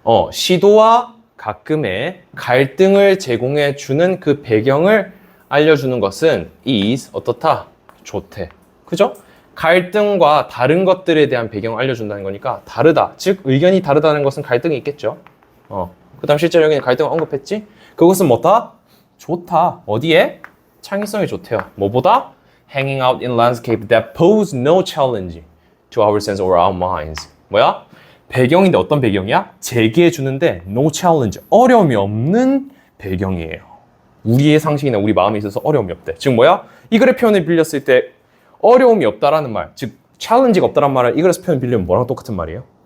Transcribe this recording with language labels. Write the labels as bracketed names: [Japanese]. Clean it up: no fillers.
[Korean] 시도와 가끔의 갈등을 제공해 주는 그 배경을 알려주는 것은 is 어떻다? 좋대. 그죠? 갈등과 다른 것들에 대한 배경을 알려준다는 거니까 다르다. 즉 의견이 다르다는 것은 갈등이 있겠죠. 그 다음 실제로 여기는 갈등을 언급했지? 그것은 뭐다? 좋다. 어디에? 창의성이 좋대요. 뭐보다? [English] Hanging out in landscape that pose no challenge to our sense or our minds. [Korean] 뭐야? 배경인데 어떤 배경이야? 제기해 주는데 no challenge. 어려움이 없는 배경이에요. 우리의 상식이나 우리 마음에 있어서 어려움이 없대. 즉 뭐야? 이 글의 표현을 빌렸을 때 어려움이 없다라는 말, 즉 challenge가 없다라는 말을 이 글에서 표현 빌리면 뭐랑 똑같은 말이에요?